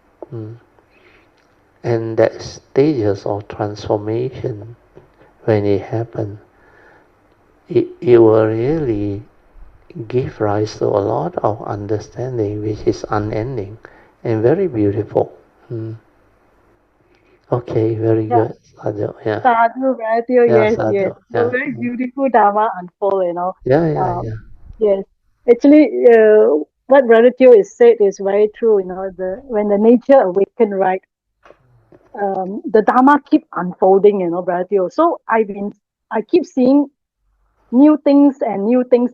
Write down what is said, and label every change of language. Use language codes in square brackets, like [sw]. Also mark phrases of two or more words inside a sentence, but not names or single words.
[en] And that stages of transformation, when it happens, it will really give rise to a lot of understanding which is unending and very beautiful. Okay, very good. Sadhu, yeah. Sadhu, Bharatil, Yeah, yes, sadhu. yes. So Yeah. very beautiful Dharma unfold. Yeah. Yes. Actually, what Brother Teo is said is very true. When the nature awaken, right, the Dharma keep unfolding, Brother Teo. So I keep seeing new things and new things.